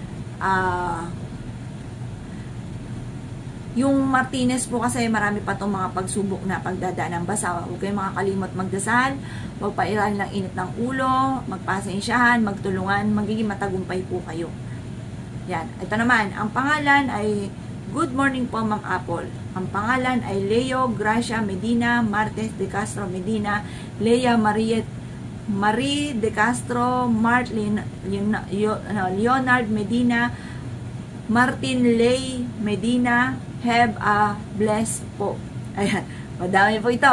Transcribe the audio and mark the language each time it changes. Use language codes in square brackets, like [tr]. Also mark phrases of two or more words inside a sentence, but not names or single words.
[tl] Yung Martinez po kasi marami pa itong mga pagsubok na pagdadaanan. Basta huwag kayong makakalimot magdasal, huwag pa iralin ng init ng ulo, magpasensyahan, magtulungan, magiging matagumpay po kayo. Yan. Ito naman, ang pangalan ay [en] good morning [tl] po, Ma'am Apple. Ang pangalan ay Leo Gracia Medina Martes de Castro Medina, Lea Marie de Castro, Leonard Medina, Martin Lay Medina. [en] Have a blessed [tl] po. Ayan, madami po ito.